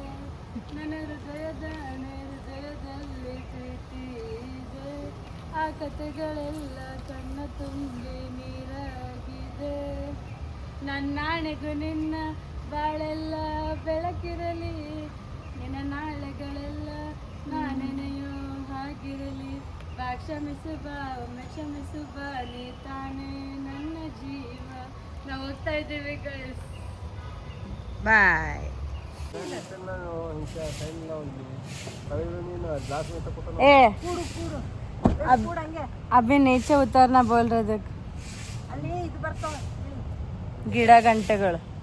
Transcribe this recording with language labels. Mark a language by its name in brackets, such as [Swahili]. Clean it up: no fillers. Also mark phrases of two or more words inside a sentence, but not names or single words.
[Kannada] ನನ್ನ ಹೃದಯದಲ್ಲಿ ಪ್ರೀತಿ ಇದೆ ಆ ಕಥೆಗಳೆಲ್ಲ ಕಣ್ಣ ತುಂಬಿ ನೀರಾಗಿದೆ ನನ್ನಾಣೆಗೂ ನಿನ್ನ ಬಾಳೆಲ್ಲ ಬೆಳಕಿರಲಿ ನಿನ್ನ ನಾಳೆಗಳೆಲ್ಲ ನಾನೆನೆಯೋ ಹಾಗಿರಲಿ ಕ್ಷಮಿಸು ಬಾ ನೀ ತಾನೇ ನನ್ನ ಜೀವ ನಾವು ಹೋಗ್ತಾ ಇದ್ದೀವಿ ಗೈಸ್ ಬಾಯ್ [Hindi] ए अभी नीचे उतरना बोल रहे देख [Kannada] ಗಿಡ ಗಂಟೆಗಳು